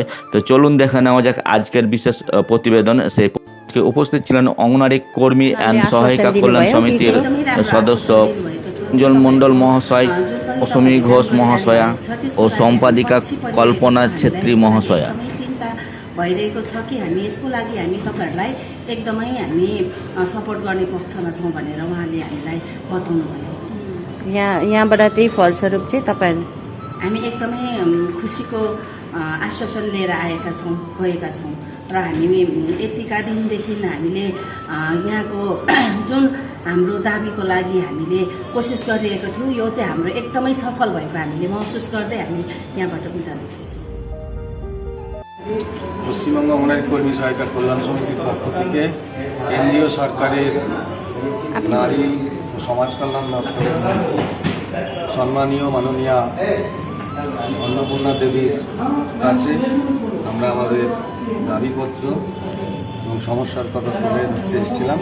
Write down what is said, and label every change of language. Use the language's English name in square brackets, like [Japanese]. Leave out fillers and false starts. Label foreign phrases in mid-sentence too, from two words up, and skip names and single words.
[Bangla] তো চলুন দেখে নেওয়া যাক আজকের বিশেষ প্রতিবেদন। সেই উপস্থিত ছিলেন অঙ্গনওয়াড়ি কর্মী অ্যান্ড সহায়িকা কল্যাণ সমিতির সদস্য অঞ্জল মণ্ডল মহাশয়, অসমী ঘোষ মহাশয়া ও সম্পাদিকা কল্পনা छेत्री মহাশয়া। [Nepali] भइरहेको छ कि हामी यसको लागि हामी तपाईहरुलाई एकदमै हामी सपोर्ट गर्ने पक्षमा छौं भनेर उहाँले हामीलाई बताउनु भयो। यहाँबाट त्यही फलस्वरूप चाहिँ तपाईहरु हामी एकदमै खुसीको आश्वासन लिएर आएका छौं, गएका छौं र हामी यतिका दिनदेखि हामीले यहाँको जुन हाम्रो दाबीको लागि हामीले कोसिस गरिरहेको थियौं, यो चाहिँ हाम्रो एकदमै सफल भएको हामीले महसुस गर्दै हामी यहाँबाट बिदा लिएको छौं। [Bangla] পশ্চিমবঙ্গ অঙ্গনারী কর্মী সহায়িকা কল্যাণ সমিতির পক্ষ থেকে কেন্দ্রীয় সরকারের নারী ও সমাজ কল্যাণ দপ্তরের সম্মানীয় মাননীয়া অন্নপূর্ণা দেবীর কাছে আমরা আমাদের দাবিপত্র এবং সমস্যার কথা তুলে ধরতে এসেছিলাম।